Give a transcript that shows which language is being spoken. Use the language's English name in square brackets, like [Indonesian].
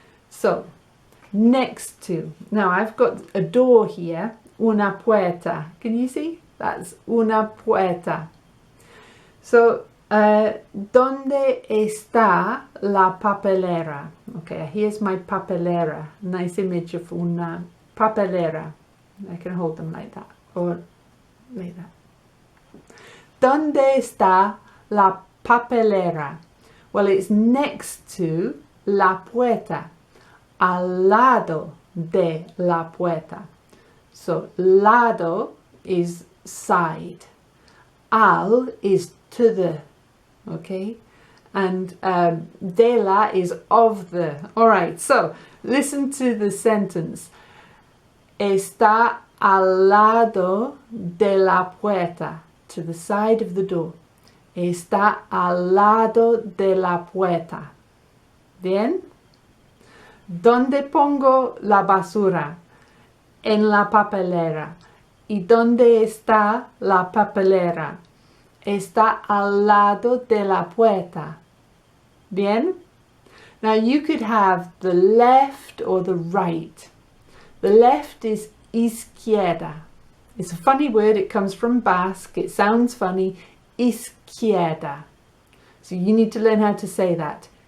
[English] So, next to, now I've got a door here, [Spanish] una puerta. [English] Can you see? That's [Spanish] una puerta. [English] So, [Spanish] ¿dónde está la papelera? [English] Okay, here's my papelera. Nice image of [Spanish] una papelera. [English] I can hold them like that, or like that. [Spanish] ¿Dónde está la papelera? [English] Well, it's next to [Spanish] la puerta, al lado de la puerta. [English] So, lado is side. Al is to the, okay? And de la is of the. All right, so listen to the sentence. [Spanish] Está al lado de la puerta, [English] to the side of the door. [Spanish] Está al lado de la puerta. Bien? ¿Dónde pongo la basura? En la papelera. ¿Y dónde está la papelera? Está al lado de la puerta. Bien? [English] Now you could have the left or the right. The left is izquierda. It's a funny word. It comes from Basque. It sounds funny. Izquierda. So you need to learn how to say that.